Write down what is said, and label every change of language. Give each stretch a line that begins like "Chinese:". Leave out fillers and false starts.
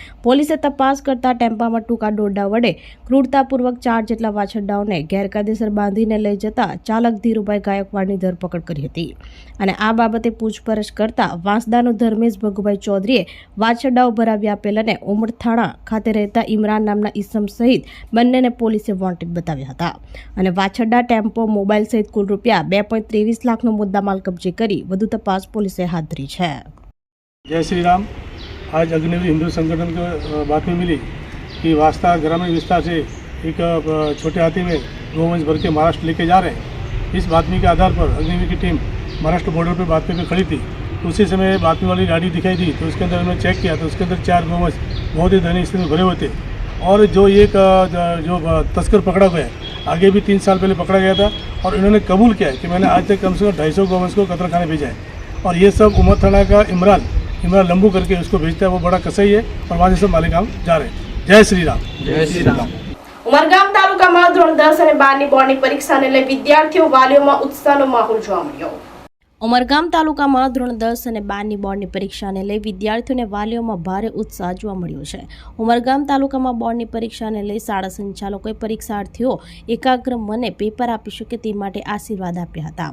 Gujarati: પોલીસે તપાસ કરતા ટેમ્પામાં ટૂંકા દોરડા વડે ક્રૂરતાપૂર્વક 4 જેટલા વાછરડાઓને ગેરકાયદેસર બાંધીને લઈ જતા ચાલક ધીરુભાઈ ગાયકવાડની ધરપકડ કરી હતી અને આ બાબતે પૂછપરછ કરતા વાંસદાનો ધર્મેશ ભગુભાઈ ચૌધરીએ વાછરડાઓ ભરાવી આપેલ અને ઉમરથાણા ખાતે રહેતા ઇમરાન નામના ઈસમ સહિત બંનેને પોલીસે વોન્ટેડ બતાવ્યા હતા અને વાછરડા, ટેમ્પો, મોબાઈલ સહિત કુલ રૂપિયા 2.23 લાખનો મુદ્દામાલ કબજે કરી વધુ તપાસ પોલીસે
Hindi: हाथ धरी है. जय श्री राम. आज अग्निवीर हिंदू संगठन को बात में मिली कि वास्ता ग्रामीण विस्तार से एक छोटे हाथी में गोवंश भर के महाराष्ट्र लेके जा रहे हैं. इस बातमी के आधार पर अग्निवीर की टीम महाराष्ट्र बॉर्डर पर बातमी पे खड़ी थी. उसी समय बातमी वाली गाड़ी दिखाई दी तो उसके अंदर हमने चेक किया तो उसके अंदर 4 गोवंश बहुत ही दयनीय स्थिति में भरे हुए थे और जो एक जो तस्कर पकड़ा गया है, आगे भी 3 साल पहले पकड़ा गया था और इन्होंने कबूल किया है कि मैंने आज तक कम से कम 250 गोवंश को कतरखाने भेजा है और ये सब उमरथाना का इमरान लंबू करके उसको भेजता है. वो बड़ा कसाई है और वहाँ से सब मालेगाम जा रहे हैं. जय श्री राम. जय श्री राम.
Gujarati: ઉમરગામ તાલુકામાં ધોરણ 10 અને 12ની બોર્ડની પરીક્ષાને લઈ વિદ્યાર્થીઓ વાલીઓમાં ઉત્સાહનો માહોલ જોવા મળ્યો. ઉમરગામ તાલુકામાં ધોરણ 10 અને 12ની બોર્ડની પરીક્ષાને લઈ વિદ્યાર્થીઓને વાલીઓમાં ભારે ઉત્સાહ જોવા મળ્યો છે. ઉમરગામ તાલુકામાં બોર્ડની પરીક્ષાને લઈ શાળા સંચાલકોએ પરીક્ષાર્થીઓ એકાગ્ર મને પેપર આપી શકે તે માટે આશીર્વાદ આપ્યા હતા.